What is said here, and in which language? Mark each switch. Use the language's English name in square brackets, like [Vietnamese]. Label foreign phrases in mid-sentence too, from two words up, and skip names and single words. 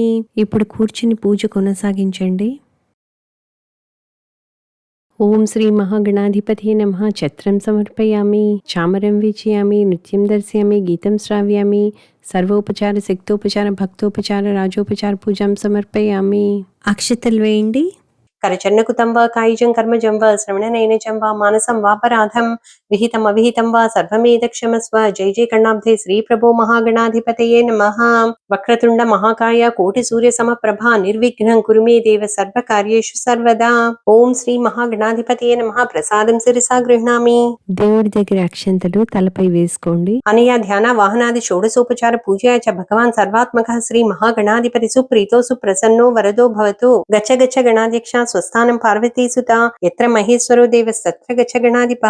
[Telugu] ఇప్పుడు కూర్చుని పూజ కొనసాగించండి. [Sanskrit] ఓం శ్రీ మహాగణాధిపతయే నమః. ఛత్రం సమర్పయామి, చామరం వీచయామి, నృత్యం దర్శయామి, గీతం శ్రావ్యామి, సర్వోపచార శక్తోపచార భక్తోపచార రాజోపచార పూజాం సమర్పయామి. [Telugu] అక్షతలు వేయండి. [Sanskrit] करचन्नकुतं वा कायिजं कर्मजं वा श्रवणनयनजं वा मानसं वापराधं विहितम् अविहितं वा सर्वमेतत्क्षमस्व. जय जय कण्णाब्धे श्रीप्रभो महागणाधिपतये नमः. वक्रतुण्ड महाकाय कोटिसूर्यसमप्रभा निर्विघ्नं कुरु मे देव सर्वकार्येषु सर्वदा. ఓం శ్రీ మహాగణాధిపతయే నమః. ప్రసాదం శిరసా గృహ్ణామి. [Telugu] దేవుడి దగ్గర అక్షంతలు తలపై వేసుకోండి. [Sanskrit] అనయా ధ్యాన వాహనాది షోడశోపచార పూజయా చ భగవాన్ సర్వాత్మకః శ్రీ మహాగణాధిపతి సుప్రీతో సుప్రసన్నో వరదో భవతు. గచ్చ గచ్చ గణాధ్యక్ష స్వస్థానం పార్వతీసుత ఎత్ర మహేశ్వరో దేవస్తత్ర గచ్చ గణాధిపః.